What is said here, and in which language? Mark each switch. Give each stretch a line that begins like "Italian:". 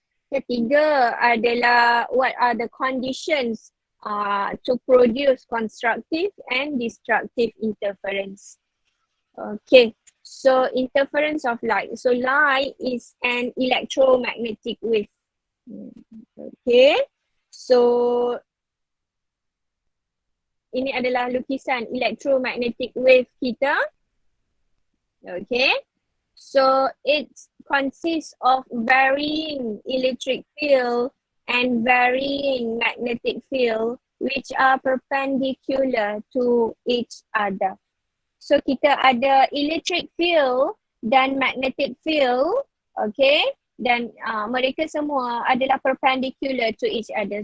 Malay: Ketiga adalah
English: what are the conditions to produce constructive and destructive interference. Okay. So interference of light. So light is an electromagnetic wave. Okay.
Malay: So ini adalah lukisan electromagnetic wave kita.
English: Okay. So it consists of varying electric field and varying magnetic field which are perpendicular to each other.
Malay: So kita ada electric field dan magnetic field, okay, dan mereka semua adalah
English: perpendicular to each other.